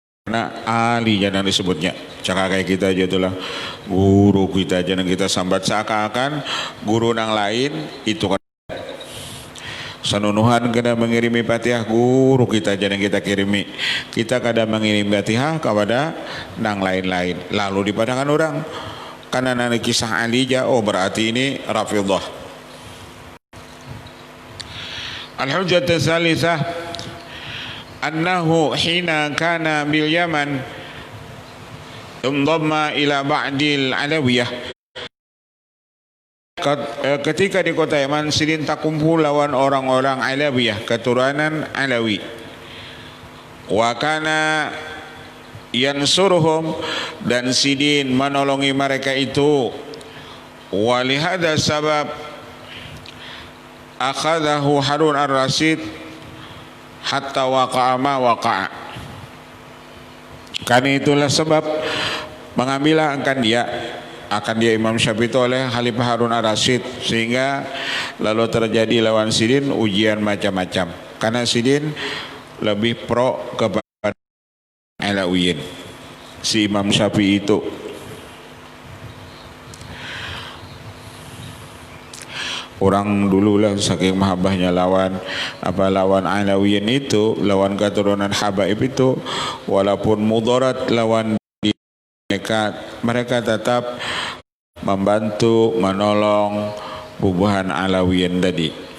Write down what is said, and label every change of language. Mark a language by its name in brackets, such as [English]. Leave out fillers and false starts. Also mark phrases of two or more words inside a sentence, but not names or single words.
[Banjar] Nah, Ali jangan disebutnya. Cakap kayak kita aja itulah guru kita jangan kita sambat seakan-akan guru nang lain itu kan sanunuhan kena mengirimi Fatihah guru kita jangan kita kirimi. Kita kadang mengirim Fatihah kepada nang lain-lain. Lalu dipandangkan orang karena nanti kisah Ali aja, oh berarti ini Rafidhah. [Arabic] الحجة الثالثة أنه حين كان باليمن انضم إلى بعض العلوية. [Banjar] Ketika di kota Yaman Sidin tak kumpul lawan orang-orang Alawiyah, keturunan Alawi. [Arabic] وكان ينصرهم, [Banjar] dan Sidin menolongi mereka itu. [Arabic] ولهذا سبب أخذه هارون الرشيد حتى وقع ما وقع. [Banjar] Karena itulah sebab mengambil akan dia Imam Syafi'i itu oleh Khalifah Harun ar-Rasyid, sehingga lalu terjadi lawan Sidin ujian macam-macam. Karena Sidin lebih pro kepada Alawiyin, si Imam Syafi'i itu. Orang dulu lah saking mahabbahnya lawan Alawiyin itu, lawan keturunan Habaib itu, walaupun mudarat lawan mereka tetap membantu menolong bubuhan Alawiyin tadi.